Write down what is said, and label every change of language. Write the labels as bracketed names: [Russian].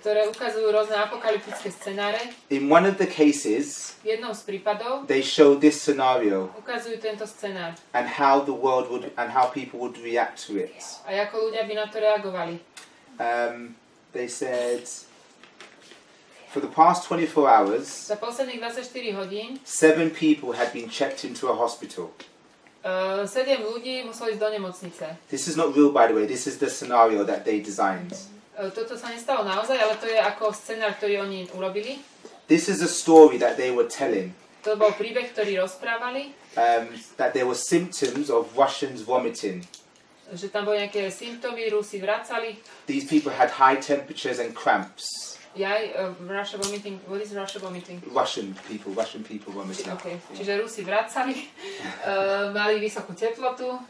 [Slovak] Ktoré ukazujú rôzne apokalyptické scenáre. [English] In one of the cases, [Slovak] V jednom z prípadov [English] they showed this scenario [Slovak] ukazujú tento scenár. [English] and how the world would and how people would react to it. [Slovak] A ako ľudia by na to reagovali. [English] They said for the past 24 hours, [Slovak] Za posledných 24 hodín [English] 7 people had been checked into a hospital. [Slovak] 7 ľudí muselo ísť do nemocnice. [English] This is not real, by the way. This is the scenario that they designed. [Slovak] Toto sa nestalo naozaj, ale to je ako scenár, ktorý oni urobili. [English] This is a story that they were telling. [Slovak] To bol príbeh, ktorý rozprávali. [English] That there were symptoms of Russians vomiting. [Slovak] Že tam boli nejaké symptómy, Rusi vracali. [English] These people had high temperatures and cramps. Russia vomiting. What is Russia vomiting? Russian people vomiting. [Slovak] Okay. Čiže Rusi vracali, mali vysokú teplotu.